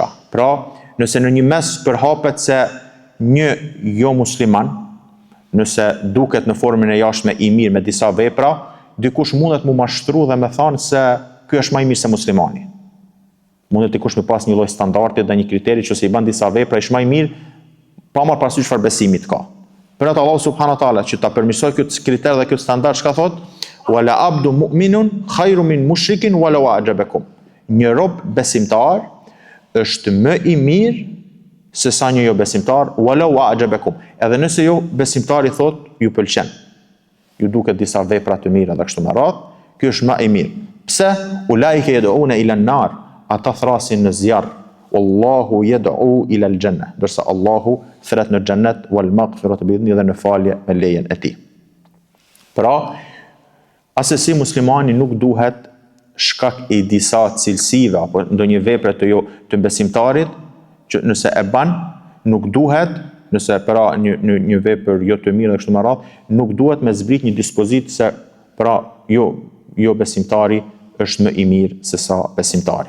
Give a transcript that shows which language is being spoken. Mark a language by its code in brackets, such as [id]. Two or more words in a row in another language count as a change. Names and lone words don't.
[sq] Pra, nëse në një mes përhapet se një jo musliman, nëse duket në formën e jashtme i mirë me disa vepra, dikush mundet mu mashtru dhe me thanë se ky është më i mirë se muslimani. Mundet dikush me pas një lloj standardi dhe një kriteri që se i bën disa vepra është më i mirë, pa marrë parasysh çfarë besimi ka. Për atë Allahu [ar] سبحانه وتعالى [sq] që ta përmirësoj këtë kriter dhe këtë standard, çka thot? [ar] ولعبد مؤمن خير من مشرك ولو أعجبكم. [sq] Një rob besimtar është më i mirë se sa një jo besimtar, [ar] ولو أعجبكم. [sq] Edhe nëse jo besimtari thot ju pëlqen, ju duket disa vepra të mira dhe kështu me radhë, ky është më i mirë. Pse? [ar] أولئك يدعون إلى النار, [sq] ata thrasin në zjarr. [ar] والله يدعو إلى الجنة, [sq] dorsa Allahu thret në xhennet [ar] والمغفرة بإذنه, [sq] dhe në falje me lejen e tij. Pra, asesi muslimani nuk duhet shkak i disa cilësive apo ndonjë vepre të besimtarit që nëse e ban, nuk duhet, nëse pra një vepër jo të mirë dhe kështu me radhë, nuk duhet me zbrit një dispozit se pra jo besimtari është më i mirë se sa besimtari.